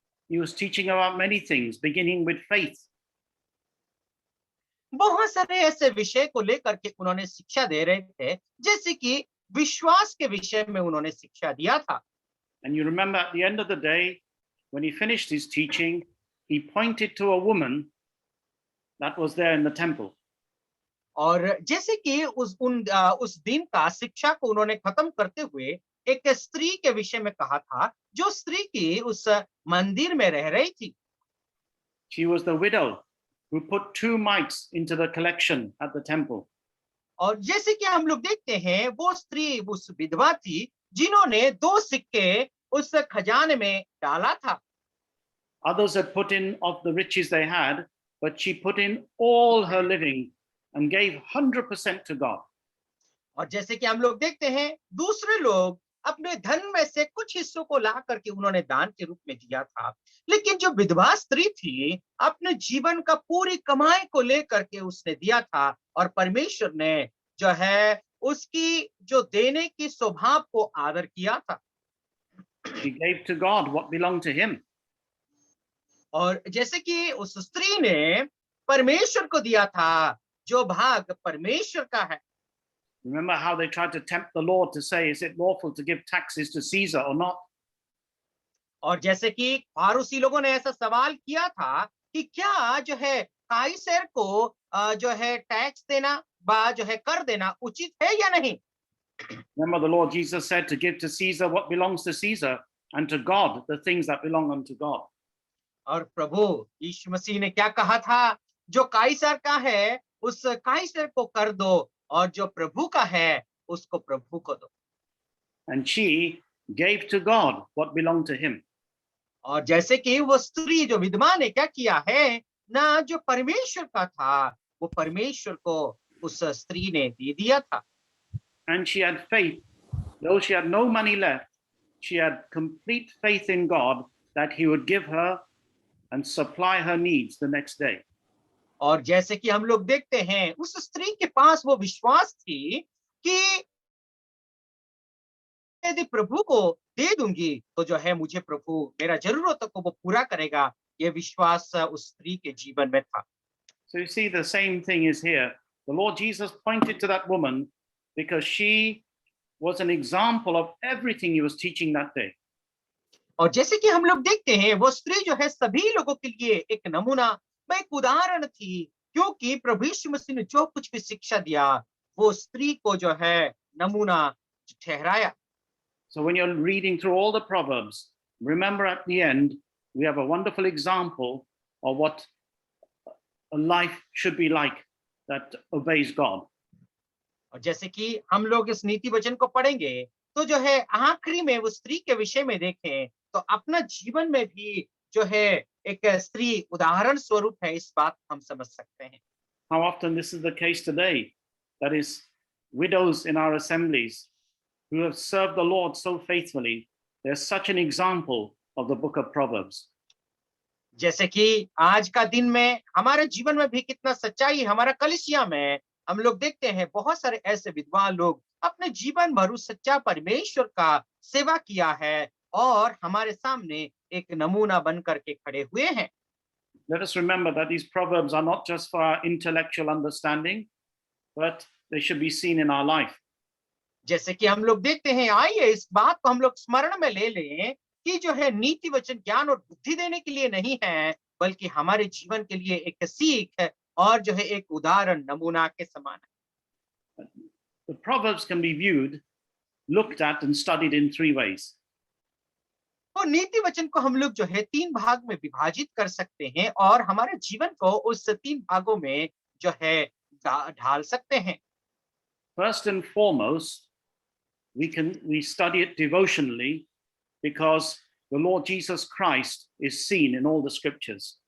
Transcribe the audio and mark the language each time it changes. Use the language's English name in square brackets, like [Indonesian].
[English] He was teaching about many things, beginning with faith. [Hindi] बहुत सारे ऐसे विषय को लेकर के उन्होंने शिक्षा दे रहे थे, जैसे कि विश्वास के विषय में उन्होंने शिक्षा दिया था। [English] And you remember at the end of the day, when he finished his teaching, he pointed to a woman that was there in the temple. [Hindi] और जैसे कि उस दिन का शिक्षा को उन्होंने खत्म करते हुए एक स्त्री के विषय में कहा था, जो स्त्री की उस मंदिर में रह रही थी। [English] She was the widow who put 2 mites into the collection at the temple. [Hindi] और जैसे कि हम लोग देखते हैं, वो स्त्री उस विधवा थी जिन्होंने 2 सिक्के उस खजाने में डाला था। [English] Others had put in of the riches they had, but she put in all her living and gave 100% to God. [Hindi] और जैसे कि हम लोग देखते हैं, दूसरे लोग अपने धन में से कुछ हिस्सों को ला करके उन्होंने दान के रूप में दिया था, लेकिन जो विधवा स्त्री थी, अपने जीवन का पूरी कमाई को लेकर के उसने दिया था, और परमेश्वर ने जो है उसकी जो देने की स्वभाव को आदर किया था। [English] She gave to God what belonged to him. [Hindi] और जैसे कि उस स्त्री ने परमेश्वर को दिया था जो भाग परमेश्वर का है। [English] Remember how they tried to tempt the Lord to say, is it lawful to give taxes to Caesar or not? [Hindi] और जैसे कि फारूसी लोगों ने ऐसा सवाल किया था कि क्या जो है काइसर को जो है टैक्स देना बा जो है कर देना उचित है या नहीं। [English] Remember the Lord Jesus said to give to Caesar what belongs to Caesar and to God the things that belong unto God. [Hindi] और प्रभु यीशु मसीह ने क्या कहा था, जो काइसर का है उस काइसर को कर दो, और जो प्रभु का है उसको प्रभु को दो। [English] And she gave to God what belonged to him. [Hindi] और जैसे कि वो स्त्री जो विधवा ने क्या किया है ना, जो परमेश्वर का था वो परमेश्वर को उस स्त्री ने दे दिया था। [English] And she had faith, though she had no money left, she had complete faith in God that he would give her and supply her needs the next day. [Hindi] और जैसे कि हम लोग देखते हैं, उस स्त्री के पास वो विश्वास थी कि यदि प्रभु को दे दूंगी तो जो है मुझे प्रभु मेरा जरूरतों को वो पूरा करेगा। ये विश्वास उस स्त्री के जीवन में था। [English] So you see, the same thing is here. The Lord Jesus pointed to that woman because she was an example of everything he was teaching that day. [Hindi] और जैसे कि हम लोग देखते हैं, वो स्त्री जो है सभी लोगों के लिए एक नमूना, एक उदाहरण थी, क्योंकि प्रभु यीशु मसीह ने जो कुछ भी शिक्षा दिया वो स्त्री को जो है नमूना ठहराया। [English] So when you're reading through all the Proverbs, remember at the end, we have a wonderful example of what a life should be like that obeys God. [Hindi] और जैसे कि हम लोग इस नीति वचन को पढ़ेंगे तो जो है आखिरी में वो स्त्री के विषय में देखें तो अपना जीवन में भी जो है एक स्त्री उदाहरण स्वरूप है, इस बात को हम समझ सकते हैं। [English] How often this is the case today, that is, widows in our assemblies who have served the Lord so faithfully, they're such an example of the book of Proverbs. [Hindi] जैसे कि आज का दिन में हमारे जीवन में भी कितना सच्चाई, हमारा कलीसिया में हम लोग देखते हैं बहुत सारे ऐसे विद्वान लोग अपने जीवन भर उस सच्चा परमेश्वर का सेवा किया है और हमारे सामने एक नमूना बन करके खड़े हुए हैं। [English] Let us remember that these proverbs are not just for our intellectual understanding, but they should be seen in our life. [Hindi] जैसे कि हम लोग देखते हैं, आइए इस बात को हम लोग स्मरण में ले लें कि जो है नीति वचन ज्ञान और बुद्धि देने के लिए नहीं है, बल्कि हमारे जीवन के लिए एक सीख है और जो है एक उदाहरण नमूना के समान है। [English] The proverbs can be viewed, looked at and studied in 3 ways. [Hindi] तो नीति वचन को हम लोग जो है 3 भाग में विभाजित कर सकते हैं और हमारे जीवन को उस 3 भागों में जो है ढाल सकते हैं। [English] First and foremost, we study it devotionally because the Lord Jesus Christ is seen in all the scriptures.